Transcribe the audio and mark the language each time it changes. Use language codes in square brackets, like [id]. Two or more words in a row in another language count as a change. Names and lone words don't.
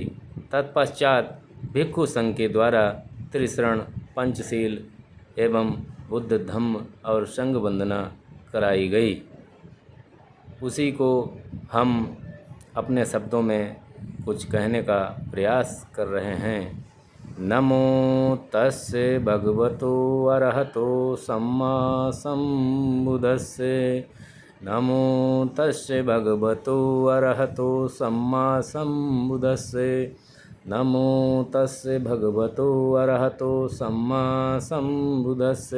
[hi] तत्पश्चात भिक्खु संघ के द्वारा त्रिशरण पंचशील एवं बुद्ध धम्म और संघ वंदना कराई गई। उसी को हम अपने शब्दों में कुछ कहने का प्रयास कर रहे हैं। [pi] नमो तस्से भगवतो अरहतो सम्मा सम्बुद्धस्से। नमो तस्से भगवतो अरहतो सम्मा सम्बुद्धस्से। नमो तस्से भगवतो अरहतो सम्मा सम्बुद्धस्से।